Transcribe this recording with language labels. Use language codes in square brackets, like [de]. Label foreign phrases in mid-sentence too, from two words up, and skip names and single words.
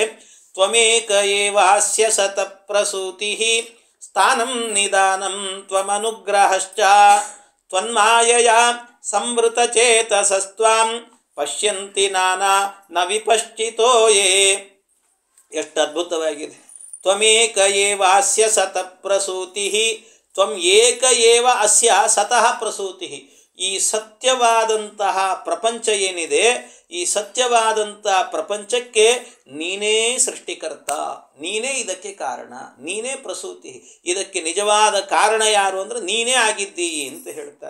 [sa] ತ್ವಮೇಕ ಏವಾಸ್ಯ ಸತ ಪ್ರಸೂತಿ ಸ್ಥಾನಂ ನಿದಾನಂ ತ್ವಮನುಗ್ರಹಶ್ಚ ತ್ವನ್ಮಾಯಯ ಸಂವೃತ ಚೇತಸಸ್ತ್ವಾಂ ಪಶ್ಯಂತಿ ನಾನಾ ನ ವಿಪಶ್ಚಿತೋ ಯೇ. [kn] ಎಷ್ಟು ಅದ್ಭುತವಾಗಿದೆ. [sa] ತ್ವಮೇಕ ಏವ ಅಸ್ಯ ಸತಃ ಪ್ರಸೂತಿ, ತ್ವಂ ಏಕ ಏವ ಅಸ್ಯ ಸತಃ ಪ್ರಸೂತಿ. [kn] ಈ ಸತ್ಯವಾದಂತಹ ಪ್ರಪಂಚ ಏನಿದೆ, ಈ ಸತ್ಯವಾದಂಥ ಪ್ರಪಂಚಕ್ಕೆ ನೀನೇ ಸೃಷ್ಟಿಕರ್ತ, ನೀನೇ ಇದಕ್ಕೆ ಕಾರಣ, ನೀನೇ ಪ್ರಸೂತಿ. ಇದಕ್ಕೆ ನಿಜವಾದ ಕಾರಣ ಯಾರು ಅಂದರೆ ನೀನೇ ಆಗಿದ್ದೀ ಅಂತ ಹೇಳ್ತಾರೆ.